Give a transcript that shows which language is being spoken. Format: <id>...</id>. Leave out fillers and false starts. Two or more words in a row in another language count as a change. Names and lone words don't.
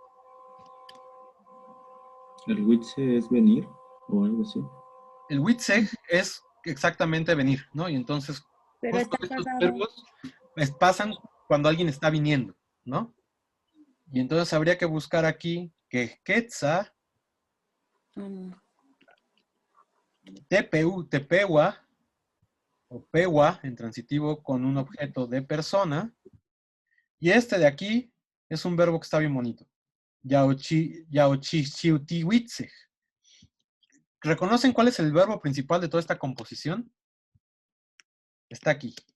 <es>¿El witse es venir o algo así? El witzeg es exactamente venir, ¿no? Y entonces, Pero justo está estos pasado. verbos pasan cuando alguien está viniendo, ¿no? Y entonces habría que buscar aquí que</es> <nah>quetza, tepeu, tepewa, o pewa,</nah> <es>en transitivo con un objeto de persona. Y este de aquí es un verbo que está bien bonito. Yaochichiutihuitzeg. ¿Reconocen cuál es el verbo principal de toda esta composición? Está aquí.</es>